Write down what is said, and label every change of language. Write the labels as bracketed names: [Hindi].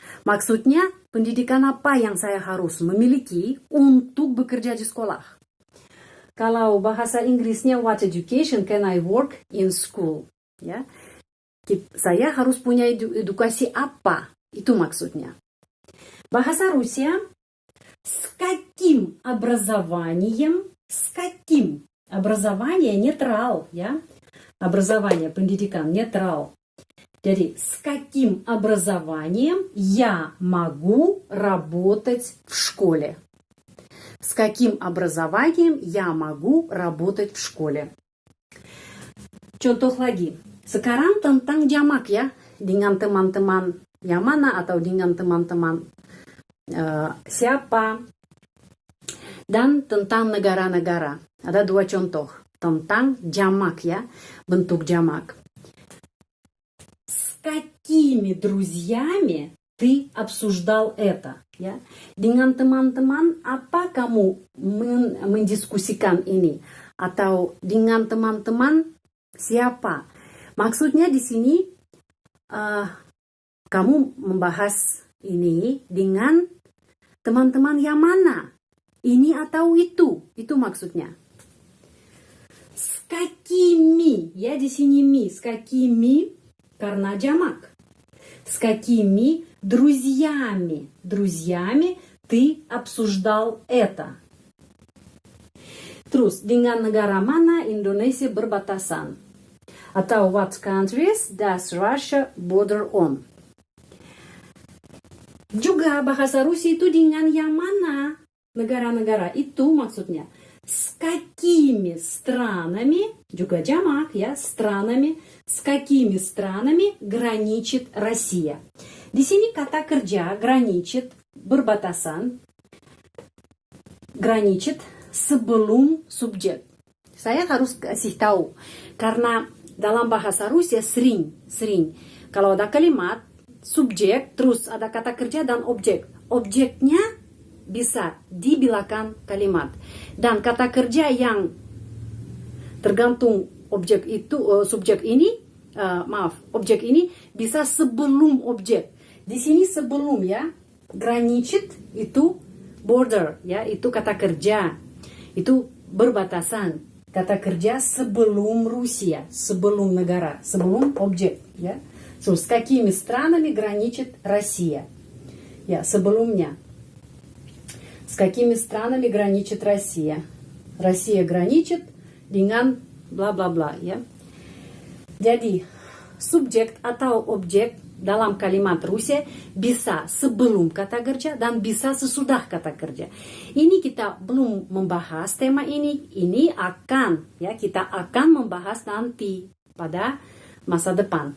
[Indonesian] Maksudnya, pendidikan apa yang saya harus memiliki untuk bekerja di sekolah? Kalau bahasa Inggrisnya [English] what education can I work in school? [Indonesian] Ya, saya harus punya edukasi apa? Itu maksudnya. Bahasa Rusia, [Russian] с каким образованием? С каким? Образование нейтрал, ya. Образование, pendidikan нейтрал. Jadi, с каким образованием я могу работать в школе? С каким образованием я могу работать в школе? [Indonesian] Contoh lagi. Sekarang tentang jamak ya. Dengan teman-teman yang mana atau dengan teman-teman siapa. Dan tentang negara-negara. Ada dua contoh. Tentang jamak ya. Bentuk jamak. [Russian] С какими друзьями ты обсуждал это? [Indonesian] Ya. Dengan teman-teman apa kamu mendiskusikan ini? Atau dengan teman-teman siapa? Maksudnya di sini kamu membahas ini dengan teman-teman yang mana? Ini atau itu? Itu maksudnya. [Russian] С какими? [Indonesian] Ya di sini mi. [Russian] С какими? [Indonesian] Karena jamak. [Russian] С какими друзьями? Друзьями ты обсуждал это? [Indonesian] Terus, dengan negara mana Indonesia berbatasan? [English] Atau what countries does Russia border on? [Indonesian] Juga bahasa Rusia itu dengan yang mana? Negara-negara itu maksudnya. [Russian] С какими странами, [Indonesian] juga jamak ya, [Russian] странами, с какими странами граничит Россия? [Indonesian] Di sini kata kerja granичит, berbatasan, granичит sebelum subjek. Saya harus kasih tahu karena dalam bahasa Rusia sering. Kalau ada kalimat subjek terus ada kata kerja dan objek. Objeknya bisa di belakang kalimat. Dan kata kerja yang tergantung objek itu subjek ini objek ini bisa sebelum objek. Di sini sebelum ya, granичит itu border ya, itu kata kerja, itu berbatasan. Kata kerja sebelum Rusia, sebelum negara, sebelum objek ya. [Russian] So, с какими странами граничит Россия? [Indonesian] Ya, sebelumnya. [Russian] С какими странами граничит Россия? Россия граничит [Indonesian] dengan [Russian] bla bla bla ya. [Indonesian] Jadi, subjek atau objek dalam kalimat Rusia bisa sebelum kata kerja dan bisa sesudah kata kerja. Ini kita belum membahas tema ini. Ini akan ya, kita akan membahas nanti pada masa depan.